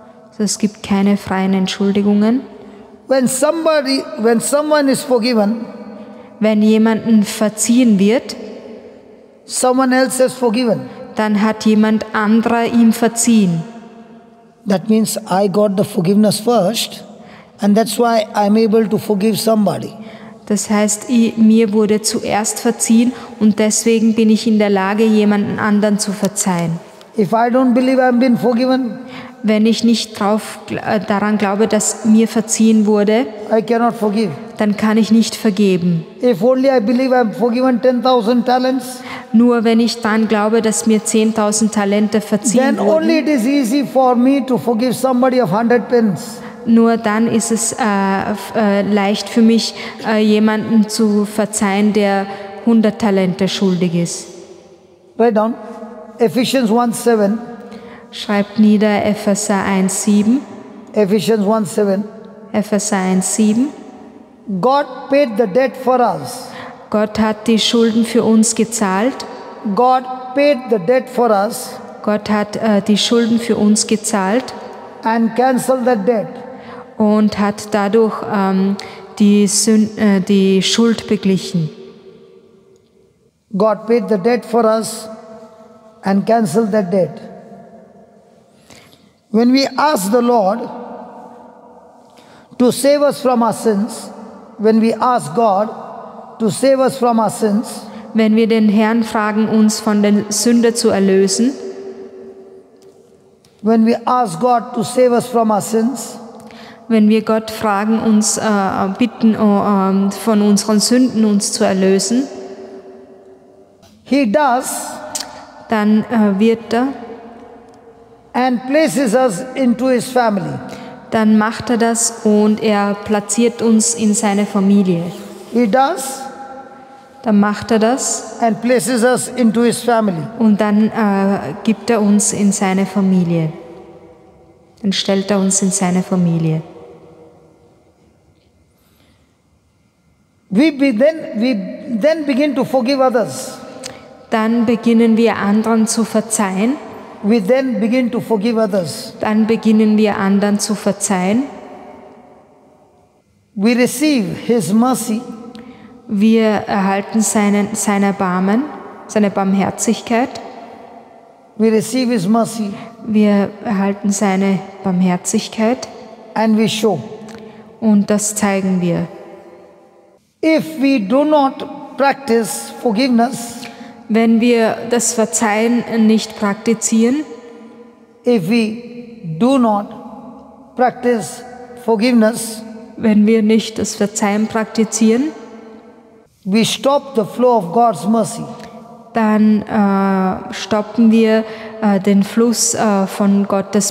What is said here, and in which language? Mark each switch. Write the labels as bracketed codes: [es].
[de] Also es gibt keine freien Entschuldigungen. [en] When someone is forgiven, [de] wenn jemandem verziehen wird, [en] someone else has forgiven. [de] Dann hat jemand anderer ihm verziehen. [en] That means I got the forgiveness first, and that's why I'm able to forgive somebody. [de] Das heißt, mir wurde zuerst verziehen und deswegen bin ich in der Lage, jemanden anderen zu verzeihen. [en] If I don't believe I've been forgiven, [de] wenn ich nicht daran glaube, dass mir verziehen wurde, [en] I cannot forgive. [de] dann kann ich nicht vergeben. [en] If only I believe I'm forgiven 10,000 talents, [de] Nur wenn ich daran glaube, dass mir 10.000 Talente verziehen [en] then only [de] wurden, [en] it is easy for me to forgive somebody of 100 pence. [de] nur dann ist es leicht für mich, jemanden zu verzeihen, der 100 Talente schuldig ist. [en] Write down Ephesians 1:7. [de] Schreibt nieder Epheser 1,7. [en] Ephesians 1:7. [de] Epheser 1,7. [en] God paid the debt for us. [de] Gott hat die Schulden für uns gezahlt. [en] God paid the debt for us [de] Gott hat die Schulden für uns gezahlt [en] and canceled the debt. [de] und hat dadurch die Schuld beglichen. [en] God paid the debt for us and canceled the debt. When we ask the Lord to save us from our sins, when we ask God to save us from our sins, [de] Wenn wir den Herrn fragen, uns von der Sünde zu erlösen, [en] when we ask God to save us from our sins, [de] wenn wir Gott fragen, uns bitten, von unseren Sünden uns zu erlösen, [en] He does [de] dann wird er, [en] and places us into His family. [de] dann macht er das und er platziert uns in seine Familie. [en] He does [de] Dann macht er das [en] and places us into His family. [de] und dann gibt er uns in seine Familie. Dann stellt er uns in seine Familie. [en] We then begin to forgive others. [de] Dann beginnen wir anderen zu verzeihen. [en] We then begin to forgive others. [de] Dann beginnen wir anderen zu verzeihen. [en] We receive His mercy [de] Wir erhalten sein Erbarmen, seine Barmherzigkeit. [en] We receive His mercy [de] Wir erhalten seine Barmherzigkeit [en] and we show. [de] und das zeigen wir. [en] If we do not practice forgiveness, [de] Wenn wir das Verzeihen nicht praktizieren, [en] if we do not practice forgiveness, [de] wenn wir nicht das Verzeihen praktizieren, [en] we stop the flow of God's mercy. [de] dann stoppen wir den Fluss von Gottes